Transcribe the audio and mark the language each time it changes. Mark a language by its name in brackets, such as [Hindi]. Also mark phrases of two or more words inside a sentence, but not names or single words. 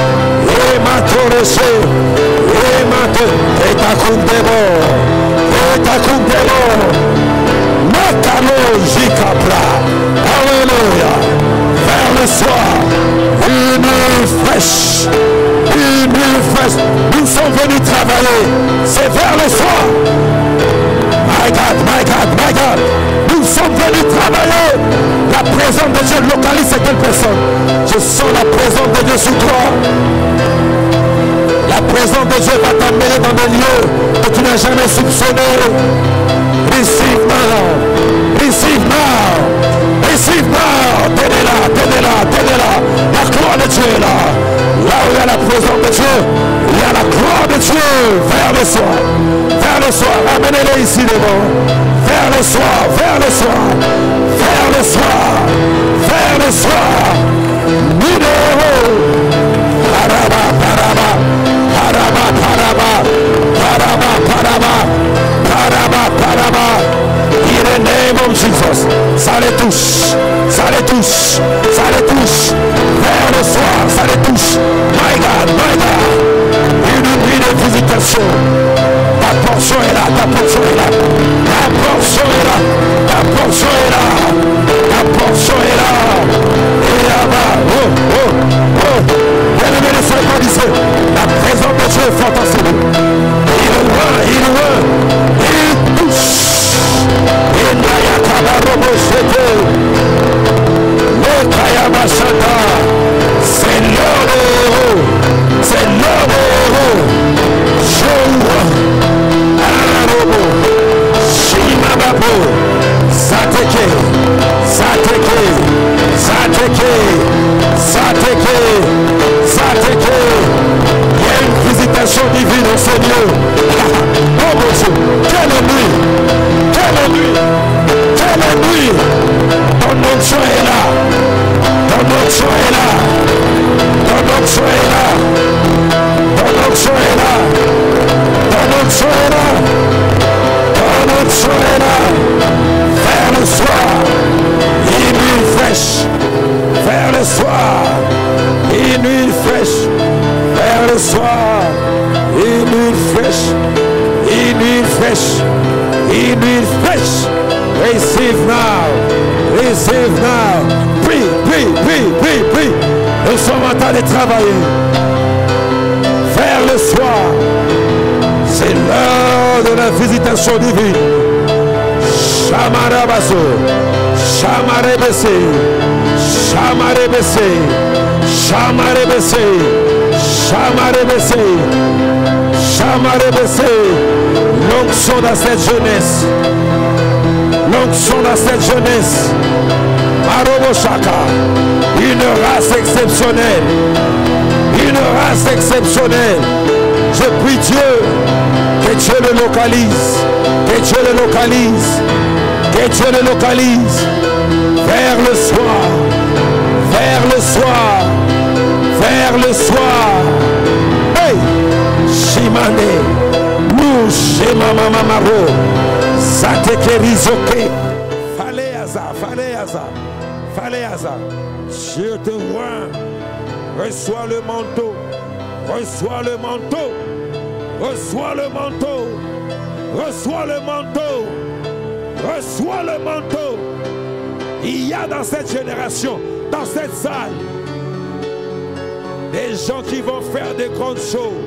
[French] et ta kundebo, Makalo Jikapra, alléluia, vers le soir, une nuit fraîche, nous sommes venus travailler, c'est vers le soir, [English] my God, [French] nous nous sommes venus travailler. La présence de Dieu localise certaines personnes. Je sens la présence de Dieu sur toi. La présence de Dieu va t'amener dans des lieux que tu n'as jamais soupçonnés. [English] Receive now. Receive now. Receive now. [French] Tenez-la, tenez-la, tenez-la. La gloire de Dieu est là. Là où il y a la présence de Dieu, il y a la gloire de Dieu. Vers le soir. Vers le soir. Amenez-les ici devant. Vers le soir. Vers le soir. Vers le soir. Vers le soir. Numéro. Paraba, paraba. Paraba, paraba. Paraba, paraba. Paraba, paraba. [English] In the name of Jesus. [French] Ça les touche. Ça les touche. Ça les touche. Vers le soir. Ça les touche. [English] My God, my God. [French] Une nuit de visitation. Ta portion est là. Ta portion est là. Ta portion est là. Ta portion est là. Ta portion est là. Et là-bas. Oh, oh, oh. Bien-aimé, ne soyez pas d'ici. La présence de Dieu est forte en ce lieu. Il est loin, il est loin. Il touche. Il n'a y'a qu'à la robochette. Le Kayamashata. C'est l'heure des héros. C'est l'heure des héros. Joua. Ararobo. Shimababo. Sateke. Sateke. Sateke. Sateke. Sateke. Il y a une visitation divine au Seigneur. Oh mon Dieu. Quelle nuit. Quelle nuit. Quelle nuit. Ton onction est là. Ton onction est là. Ton onction est là. Ton onction est là. Ton onction est là. Ton onction est là. Vers le soir. Une nuit fraîche. Vers le soir. Une nuit fraîche. Vers le soir. Une nuit fraîche. Une nuit fraîche. Une nuit fraîche. [English] Receive now. Receive now. [French] Prie, prie, prie, prie, prie. Nous sommes en train de travailler. Vers le soir. C'est l'heure de la visitation divine. Chamarabaso. Chamarebese. Chamarebese. Chamarebese. Chamarebese. Chamarebese. L'onction dans cette jeunesse. L'onction dans cette jeunesse. Maroboshaka. Une race exceptionnelle. Une race exceptionnelle. Je prie Dieu que Dieu le localise. Que Dieu le localise. Que Dieu le localise. Vers le soir. Vers le soir. Vers le soir. Hey! Shimane. Mouche mama maro. Sateke rizoke. Faleaza. Faleaza. Faleaza. Dieu te voit. Reçois le manteau. Reçois le manteau. Reçois le manteau. Reçois le manteau. Reçois le manteau. Il y a dans cette génération, dans cette salle, des gens qui vont faire des grandes choses.